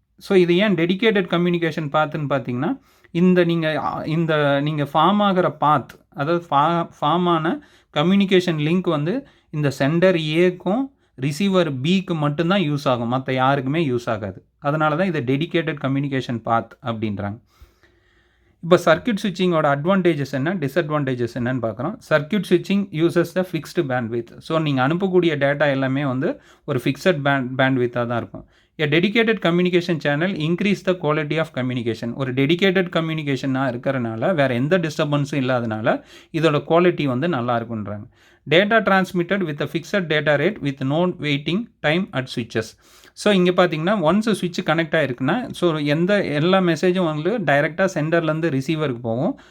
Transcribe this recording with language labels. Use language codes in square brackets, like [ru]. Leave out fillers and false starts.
[ta] So இது ஏன் dedicated communication பாத்துன்னு பார்த்தீங்கன்னா, இந்த நீங்கள் ஃபார்ம் ஆகிற பாத், அதாவது ஃபார்ம் ஆன கம்யூனிகேஷன் லிங்க் வந்து இந்த சென்டர் ஏக்கும் ரிசீவர் பிக்கு மட்டும்தான் யூஸ் ஆகும், மற்ற யாருக்குமே யூஸ் ஆகாது. அதனால தான் இதை டெடிகேட்டட் கம்யூனிகேஷன் பாத் அப்படின்றாங்க. இப்போ சர்க்யூட் ஸ்விட்சிங்கோட அட்வான்டேஜஸ் என்ன, டிஸ்அட்வான்டேஜஸ் என்னன்னு பார்க்குறோம். [en] Circuit ஸ்விட்சிங் uses the fixed bandwidth. [ta] So நீங்கள் அனுப்பக்கூடிய டேட்டா எல்லாமே வந்து ஒரு ஃபிக்ஸட் பேண்ட்வித்தாக தான் இருக்கும். [en] A dedicated communication channel increase the quality of communication. [ta] ஒரு டெடிகேட்டட் கம்யூனிகேஷனாக இருக்கிறனால வேறு எந்த டிஸ்டர்பன்ஸும் இல்லாதனால இதோட குவாலிட்டி வந்து நல்லா இருக்குன்றாங்க. [en] Data transmitted with fixed data rate with no waiting time at ஸ்விட்சஸ். [ta] So இங்கே பார்த்தீங்கன்னா ஒன்ஸ் ஸ்விட்ச் கனெக்ட் ஆகிருக்குன்னா ஸோ எல்லா மெசேஜும் வந்து டைரெக்டாக சென்டர்லேருந்து ரிசீவருக்கு போகும்.